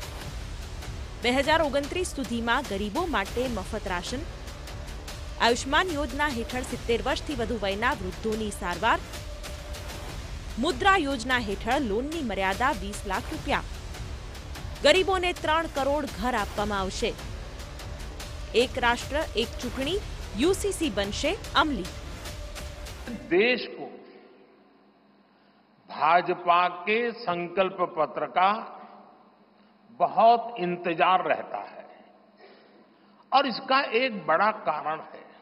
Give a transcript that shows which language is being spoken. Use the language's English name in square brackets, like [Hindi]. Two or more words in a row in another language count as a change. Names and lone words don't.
[Gujarati] 2029 સુધીમાં ગરીબો માટે મફત રાશન, આયુષ્માન યોજના હેઠળ 70 વર્ષથી વધુ વયના વૃદ્ધોની સારવાર, મુદ્રા યોજના હેઠળ લોનની મર્યાદા 20 લાખ રૂપિયા, ગરીબોને 3 કરોડ ઘર આપવામાં આવશે। એક રાષ્ટ્ર એક ચૂંટણી યુસીસી બનશે અમલી। [Hindi] देश को भाजपा के संकल्प पत्र का बहुत इंतजार रहता है और इसका एक बड़ा कारण है।